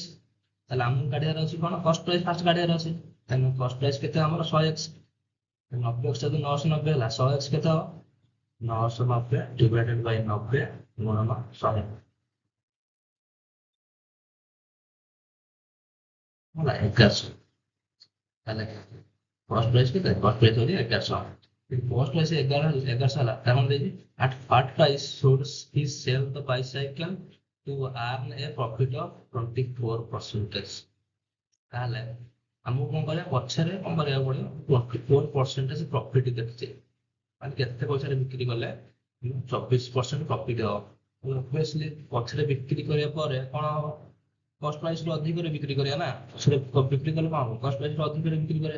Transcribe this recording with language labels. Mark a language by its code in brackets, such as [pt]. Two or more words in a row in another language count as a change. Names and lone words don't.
[or] ତାହେଲେ ଆମକୁ କାଢିବାର ଅଛି କଣ [en] cost price first [or] କାଢିବାର ଅଛି। ତାହେଲେ [en] cost price [or] କେତେ ଆମର 100x 90x ଟା ଯଦି 990 ହେଲା 100x କେତେ ହବ 990 [en] divided by [or] 90 ଗୁଣନ 100 ହେଲା 1100। [hi] ତାହେଲେ [en] cost price [hi] कितना है [en] cost price [hi] हो रही है 1100। [en] cost price 1100 [or] ହେଲା ତାର ମାନେ ଦେଇଛି [en] at price should he sell the bicycle to earn a profit of 24%। [or] ତାହେଲେ ଆମକୁ କଣ କରିବା ପଛରେ କଣ କରିବାକୁ ପଡିବ 24% ପ୍ରଫିଟ୍ କେତେ ମାନେ କେତେ ପଇସାରେ ବିକ୍ରି କଲେ 24% ପ୍ରଫିଟ୍ ହବ। ଅବଭିୟସଲି ପଛରେ ବିକ୍ରି କରିବା ପରେ କଣ ହବ [en] cost price [or] ରୁ ଅଧିକରେ ବିକ୍ରି କରିବା ନା ପଛରେ ବିକ୍ରି କଲେ କଣ ହବ [en] cost price [or] ରୁ ଅଧିକରେ ବିକ୍ରି କରିବା।